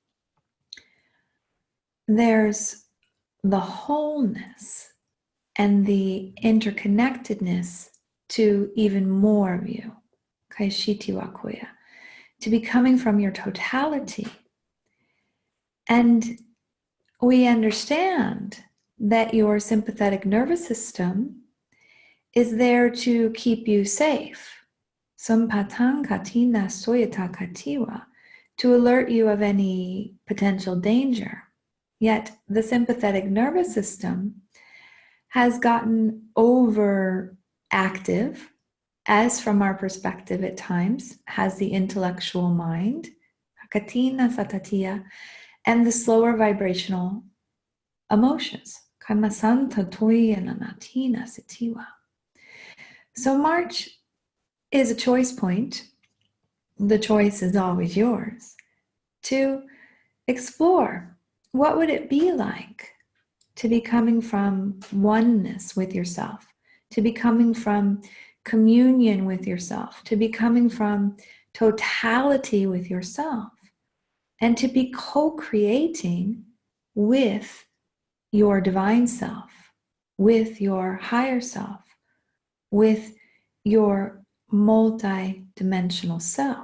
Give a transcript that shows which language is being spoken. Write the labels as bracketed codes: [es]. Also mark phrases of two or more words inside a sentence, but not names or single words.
[en] There's the wholeness and the interconnectedness to even more of you, kaishitiwakuya, to be coming from your totality. And we understand that your sympathetic nervous system is there to keep you safe, Sumpatang katina soyata katiwa, to alert you of any potential danger. Yet the sympathetic nervous system has gotten overactive, as from our perspective at times, has the intellectual mind, katina satatiya, and the slower vibrational emotions. Kamasanta toyana natina sitiwa. So March is a choice point. The choice is always yours to explore what would it be like to be coming from oneness with yourself, to be coming from communion with yourself, to be coming from totality with yourself, and to be co-creating with your divine self, with your higher self, with your multi-dimensional self.